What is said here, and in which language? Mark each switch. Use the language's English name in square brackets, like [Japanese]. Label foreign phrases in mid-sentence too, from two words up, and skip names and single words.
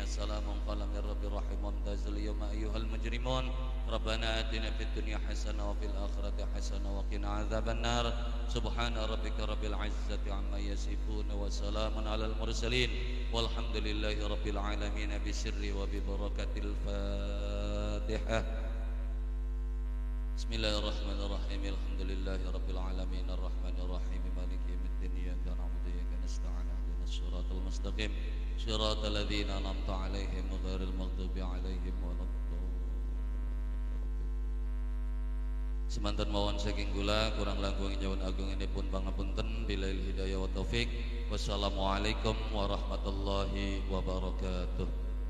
[Arabic] السلام قال من رب الرحيم وامتاز اليوم أيها المجرمون ربنا آتنا في الدنيا حسنة وفي الآخرة حسنة وقنا عذاب النار سبحان ربك رب العزة عما يصفون وسلام على المرسلين والحمد لله رب العالمين بسر وببركة الفاتحة. بسم الله الرحمن الرحيم الحمد لله رب العالمين الرحمن الرحيم مالك يوم الدين إياك نعبد وإياك نستعين اهدنا الصراط المستقيم صراط الذين أنعمت عليهم غير المغضوب عليهم ولا الضالين. [Javanese] Semanten mawon saking kula kurang langkung nyuwun agung ini pun pangapunten [Arabic] بالله هداية وتوفيق. والسلام عليكم ورحمة الله وبركاته.